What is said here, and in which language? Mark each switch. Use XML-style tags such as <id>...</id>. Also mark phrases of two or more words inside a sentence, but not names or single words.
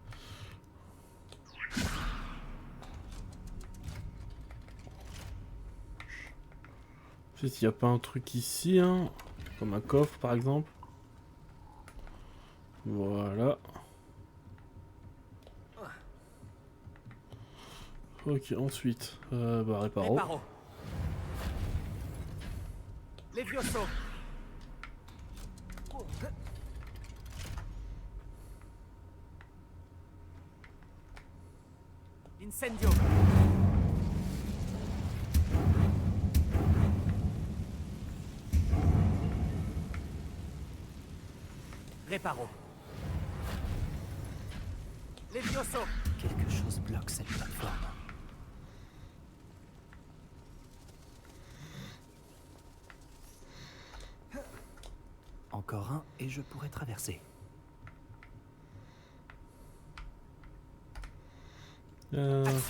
<fr>Je sais s'il n'y a pas un truc ici, hein. Comme un coffre, par exemple. Voilà. Ok, ensuite, bah, Réparo. Réparo. Levioso. Incendio. Réparo. Levioso. Quelque chose bloque cette plateforme. Encore un et je pourrais traverser. Action.</fr>